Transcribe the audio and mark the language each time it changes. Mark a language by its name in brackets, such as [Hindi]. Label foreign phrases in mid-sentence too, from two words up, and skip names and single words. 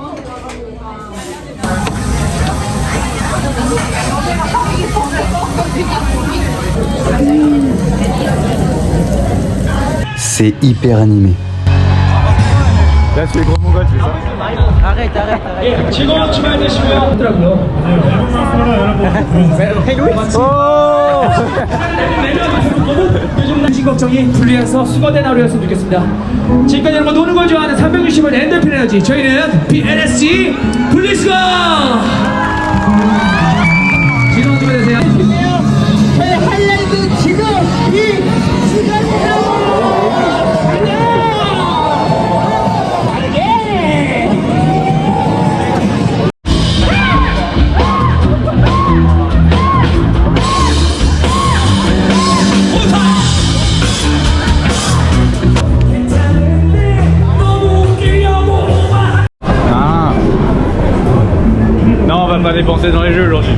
[French] C'est hyper animé. Là, tu es gros mongol, c'est ça? Arrête. [Korean] 정신 걱정이 분리해서 수거된 하루였으면 좋겠습니다. 지금까지 여러분 노는 걸 좋아하는 360원 엔돌핀 에너지 저희는 BNSG 분리수거! 즐거운 주말 되세요. 저희 하이라이트 지금 이 시간이에요. [French] Non, on va pas dépenser dans les jeux aujourd'hui.